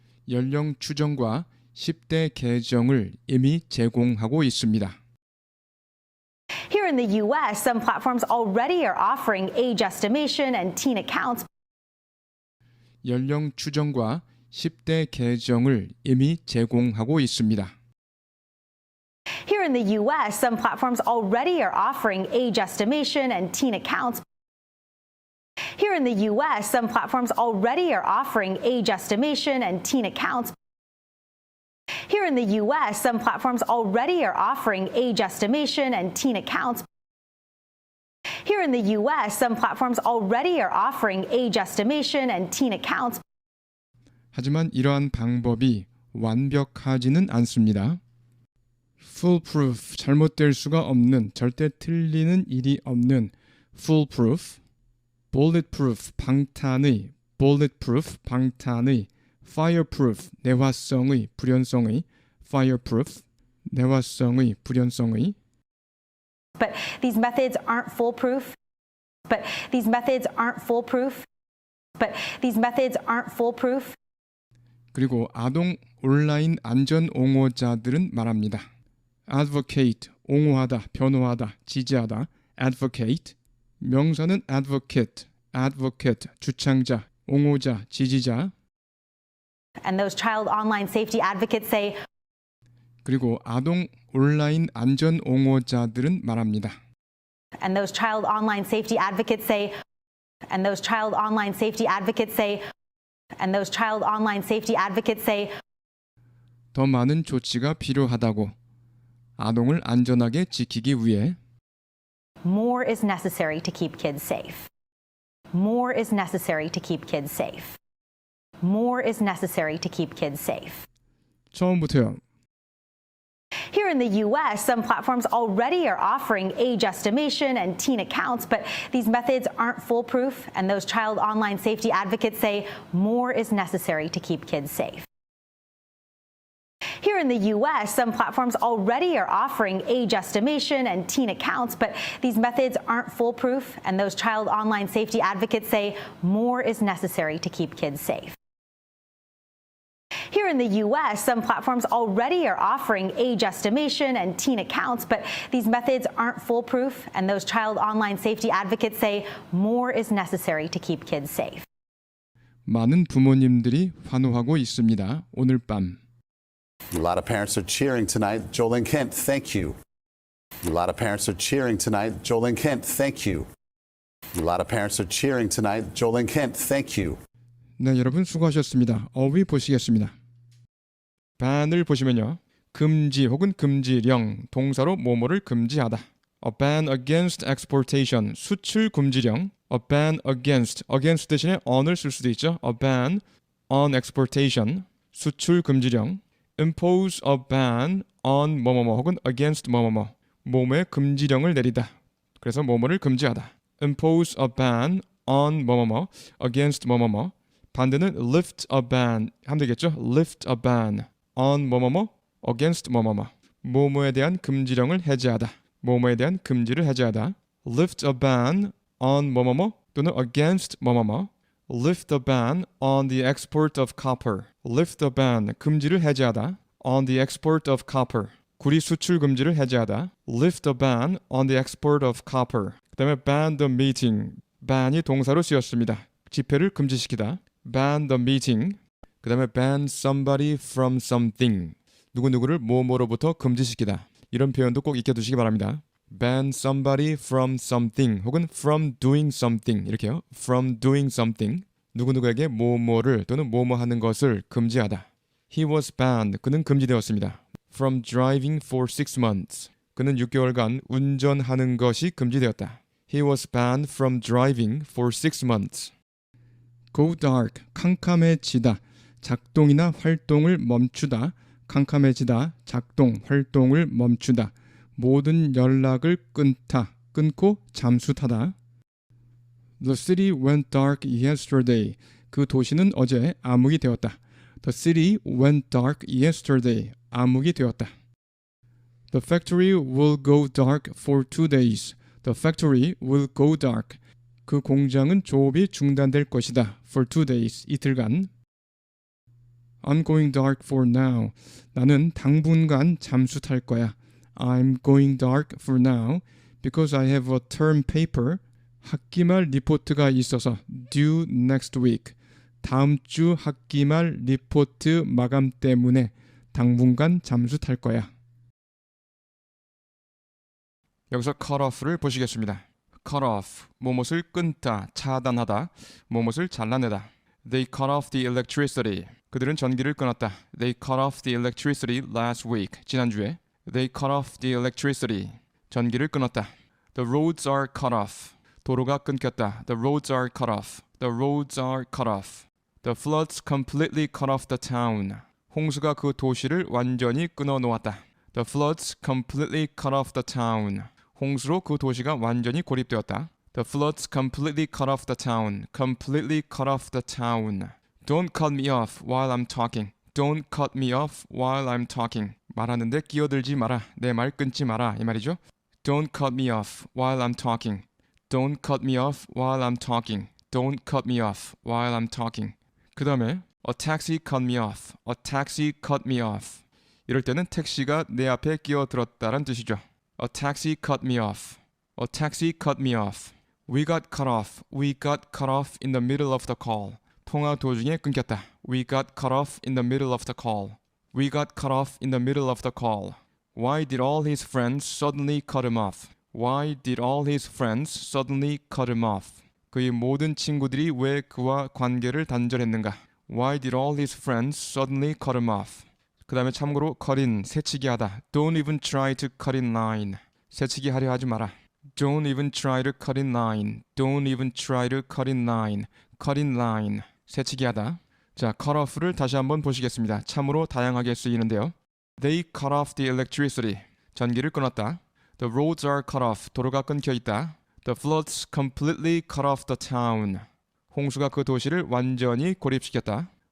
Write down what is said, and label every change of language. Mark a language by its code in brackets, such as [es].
[ko] 연령 추정과 10대 계정을 이미 제공하고 있습니다. [en] Here in the U.S., some platforms already are offering age estimation and teen accounts. [ko] 연령 추정과 10대 계정을 이미 제공하고 있습니다. [en] Here in the U.S., some platforms already are offering age estimation and teen accounts. Here in the U.S., some platforms already are offering age estimation and teen accounts. Here in the U.S., some platforms already are offering age estimation and teen accounts. Here in the U.S., some platforms already are offering age estimation and teen accounts. [ko] 하지만 이러한 방법이 완벽하지는 않습니다. Foolproof, 잘못될 수가 없는, 절대 틀리는 일이 없는 foolproof, bulletproof, 방탄의, bulletproof, 방탄의, fireproof, 내화성의, 불연성의, fireproof, 내화성의, 불연성의. [en] But these methods aren't foolproof. But these methods aren't foolproof. But these methods aren't foolproof. [ko] 그리고 아동 온라인 안전 옹호자들은 말합니다. advocate, 옹호하다, 변호하다, 지지하다, advocate. 명사는 advocate, advocate, 주창자, 옹호자, 지지자. [en] And those child online safety advocates say [ko] 그리고 아동 온라인 안전 옹호자들은 말합니다. [en] And those child online safety advocates say and those child online safety advocates say and those child online safety advocates say [ko] 더 많은 조치가 필요하다고 아동을 안전하게 지키기 위해 [en] more is necessary to keep kids safe. More is necessary to keep kids safe. More is necessary to keep kids safe. [ko] 처음부터요. [en] Here in the U.S., some platforms already are offering age estimation and teen accounts, but these methods aren't foolproof, and those child online safety advocates say more is necessary to keep kids safe. Here in the U.S., some platforms already are offering age estimation and teen accounts, but these methods aren't foolproof, and those child online safety advocates say more is necessary to keep kids safe. Here in the U.S., some platforms already are offering age estimation and teen accounts, but these methods aren't foolproof, and those child online safety advocates say more is necessary to keep kids safe. [ko] 많은 부모님들이 환호하고 있습니다. 오늘 밤. [en] A lot of parents are cheering tonight. Jolene Kent, thank you. A lot of parents are cheering tonight. Jolene Kent, thank you. A lot of parents are cheering tonight. Jolene Kent, thank you. [ko] 네, 여러분 수고하셨습니다. 어휘 보시겠습니다. ban을 보시면요. 금지 혹은 금지령, 동사로 뭐뭐를 금지하다. [en] A ban against exportation, [ko] 수출 금지령. [en] A ban against, against [ko] 대신에 on을 쓸 수도 있죠. [en] A ban on exportation, [ko] 수출 금지령. [en] impose a ban on [ko] 뭐뭐뭐 혹은 against 뭐뭐뭐, 뭐뭐의 금지령을 내리다. 그래서 뭐뭐를 금지하다. [en] impose a ban on 뭐뭐뭐, against 뭐뭐뭐. [ko] 반대는 [en] lift a ban [ko] 하면 되겠죠. [en] lift a ban on 뭐뭐뭐, against 뭐뭐뭐. [ko] 뭐뭐에 대한 금지령을 해제하다. 뭐뭐에 대한 금지를 해제하다. [en] lift a ban on 뭐뭐뭐 또는 against 뭐뭐뭐. lift a ban on the export of copper. lift a ban, [ko] 금지를 해제하다. [en] on the export of copper. [ko] 구리 수출 금지를 해제하다. [en] lift a ban on the export of copper. [ko] 그 다음에 [en] ban the meeting. [ko] ban이 동사로 쓰였습니다. 집회를 금지시키다. [en] ban the meeting. [ko] 그 다음에 [en] ban somebody from something. [ko] 누구누구를 뭐뭐로부터 금지시키다. 이런 표현도 꼭 익혀두시기 바랍니다. [en] ban somebody from something 혹은 from doing something 이렇게요. from doing something. [ko] 누구누구에게 뭐뭐를 또는 뭐뭐 하는 것을 금지하다. [en] He was banned. [ko] 그는 금지되었습니다. [en] From driving for 6 months. [ko] 그는 6개월간 운전하는 것이 금지되었다. [en] He was banned from driving for 6 months. Go dark. [ko] 캄캄해지다. 작동이나 활동을 멈추다. 캄캄해지다. 작동, 활동을 멈추다. 모든 연락을 끊고 잠수타다. [en] The city went dark yesterday. [ko] 그 도시는 어제 암흑이 되었다. [en] The city went dark yesterday. [ko] 암흑이 되었다. [en] The factory will go dark for 2 days. The factory will go dark. [ko] 그 공장은 조업이 중단될 것이다. [en] For 2 days. [ko] 이틀간. [en] I'm going dark for now. [ko] 나는 당분간 잠수 탈 거야. [en] I'm going dark for now because I have a term paper. [ko] 학기말 리포트가 있어서 [en] due next week. [ko] 다음 주 학기말 리포트 마감 때문에 당분간 잠수 탈 거야. 여기서 cut off를 보시겠습니다. cut off, 뭐뭇을 끊다, 차단하다, 뭐뭇을 잘라내다. [en] They cut off the electricity. [ko] 그들은 전기를 끊었다. [en] They cut off the electricity last week. [ko] 지난주에. [en] They cut off the electricity. [ko] 전기를 끊었다. [en] The roads are cut off. [ko] 도로가 끊겼다. [en] The roads are cut off. The roads are cut off. The floods completely cut off the town. [ko] 홍수가 그 도시를 완전히 끊어 놓았다. [en] The floods completely cut off the town. [ko] 홍수로 그 도시가 완전히 고립되었다. [en] The floods completely cut off the town. Completely cut off the town. Don't cut me off while I'm talking. Don't cut me off while I'm talking. [ko] 말하는데 끼어들지 마라. 내 말 끊지 마라. 이 말이죠. [en] Don't cut me off while I'm talking. Don't cut me off while I'm talking. Don't cut me off while I'm talking. [ko] 그 다음에 [en] A taxi cut me off. A taxi cut me off. [ko] 이럴 때는 택시가 내 앞에 끼어들었다는 뜻이죠. [en] A taxi cut me off. A taxi cut me off. We got cut off. We got cut off in the middle of the call. [ko] 통화 도중에 끊겼다. [en] We got cut off in the middle of the call. We got cut off in the middle of the call. Why did all his friends suddenly cut him off? Why did all his friends suddenly cut him off? [ko] 그의 모든 친구들이 왜 그와 관계를 단절했는가? [en] Why did all his friends suddenly cut him off? [ko] 그 다음에 참고로 cut in, 새치기 하다. [en] Don't even try to cut in line. [ko] 새치기 하려 하지 마라. [en] Don't even try to cut in line. Don't even try to cut in line. Cut in line. [ko] 새치기 하다. 자, cut off를 다시 한번 보시겠습니다. 참으로 다양하게 쓰이는데요. [en] They cut off the electricity. [ko] 전기를 끊었다. [en] The roads are cut off. [ko] 도로가 끊겨 있다. [en] The floods completely cut off the town. [ko] 홍수가 그 도시를 완전히 고립시켰다.